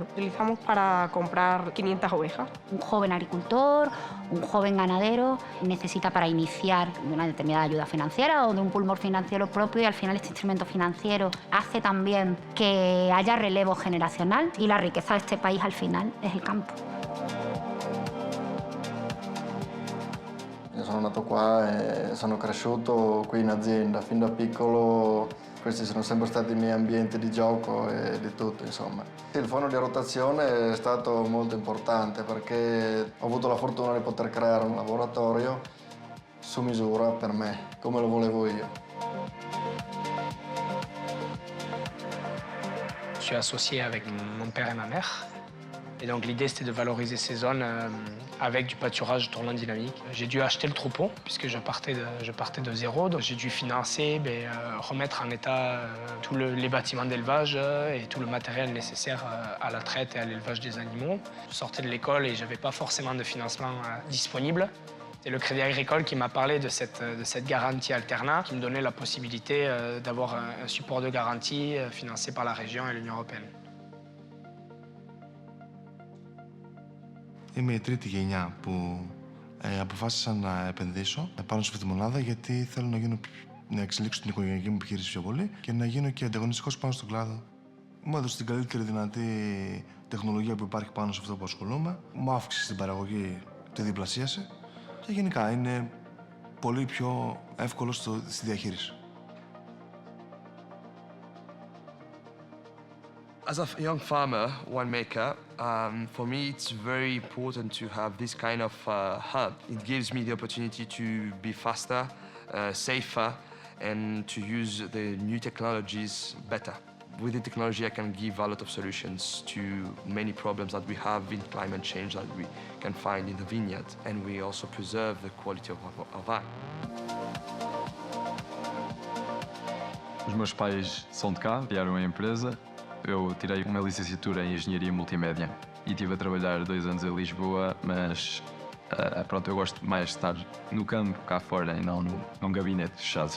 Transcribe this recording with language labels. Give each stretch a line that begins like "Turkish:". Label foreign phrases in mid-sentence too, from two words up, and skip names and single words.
Spanish: Utilizamos para comprar 500 ovejas. Un joven agricultor, un joven ganadero necesita para iniciar una determinada ayuda financiera o de un pulmón financiero propio, y al final este instrumento financiero hace también que haya relevo generacional, y la riqueza de este país al final es el campo.
Italian: Io sono nato qua e sono cresciuto qui in azienda. Fin da piccolo questi sono sempre stati i miei ambienti di gioco e di tutto, insomma. Il fondo di rotazione è stato molto importante perché ho avuto la fortuna di poter creare un laboratorio su misura per me, come lo volevo io.
French: Je suis associé avec mon père et ma mère. Et donc l'idée, c'était de valoriser ces zones avec du pâturage tournant dynamique. J'ai dû acheter le troupeau, puisque je partais de zéro. Donc j'ai dû financer, remettre en état tous les bâtiments d'élevage et tout le matériel nécessaire à la traite et à l'élevage des animaux. Je sortais de l'école et je n'avais pas forcément de financement disponible. C'est le Crédit Agricole qui m'a parlé de cette garantie alternat, qui me donnait la possibilité d'avoir un support de garantie financé par la région et l'Union européenne.
Greek: Είμαι η τρίτη γενιά που αποφάσισα να επενδύσω πάνω στη φυτομονάδα, γιατί θέλω να εξελίξω την οικογενειακή μου επιχείρηση πιο πολύ και να γίνω και ανταγωνιστικός πάνω στον κλάδο. Μου έδωσε την καλύτερη δυνατή τεχνολογία που υπάρχει πάνω σε αυτό που ασχολούμαι. Μου αύξησε την παραγωγή, τη διπλασίασε και γενικά είναι πολύ πιο εύκολο στη διαχείριση.
English: As a young farmer, winemaker, for me it's very important to have this kind of hub. It gives me the opportunity to be faster, safer, and to use the new technologies better. With the technology, I can give a lot of solutions to many problems that we have in climate change that we can find in the vineyard, and we also preserve the quality of our wine.
Portuguese: Os meus pais são de cá, criaram a empresa. Eu tirei uma licenciatura em Engenharia Multimédia e estive a trabalhar 2 anos em Lisboa, mas pronto, eu gosto mais de estar no campo, cá fora, e não num gabinete fechado.